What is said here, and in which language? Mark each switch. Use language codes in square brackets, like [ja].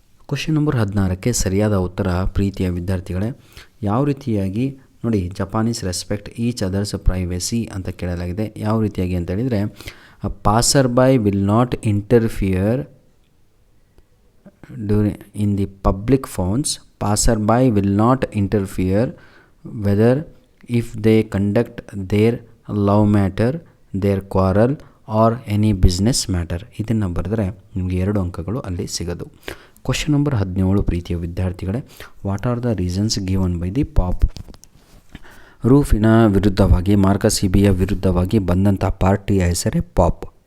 [kn] Question number 16ಕ್ಕೆ ಸರಿಯಾದ ಉತ್ತರ ಪ್ರೀತಿಯ ವಿದ್ಯಾರ್ಥಿಗಳೇ. ಯಾವ ರೀತಿಯಾಗಿ ನೋಡಿ, [en] Japanese respect each others privacy [kn] ಅಂತ ಕೇಳಲಾಗಿದೆ. ಯಾವ ರೀತಿಯಾಗಿ ಅಂತ ಹೇಳಿದರೆ, [en] Passerby will not interfere in the public phones. Passerby will not interfere whether if they conduct their love matter, their quarrel or any business matter. [kn] ಇದನ್ನು ಬರೆದರೆ ನಿಮಗೆ 2 ಅಂಕಗಳು ಅಲ್ಲಿ ಸಿಗೋದು. ಕ್ವಶನ್ ನಂಬರ್ 17 ಪ್ರೀತಿಯ ವಿದ್ಯಾರ್ಥಿಗಳೇ, [en] What are the reasons given by the pope? [kn] ರೂಫಿನ ವಿರುದ್ಧವಾಗಿ, Marcus ಹಿಬಿಯ ವಿರುದ್ಧವಾಗಿ ಬಂದಂಥ ಪಾರ್ಟಿಯ ಹೆಸರೇ ಪಾಪ್.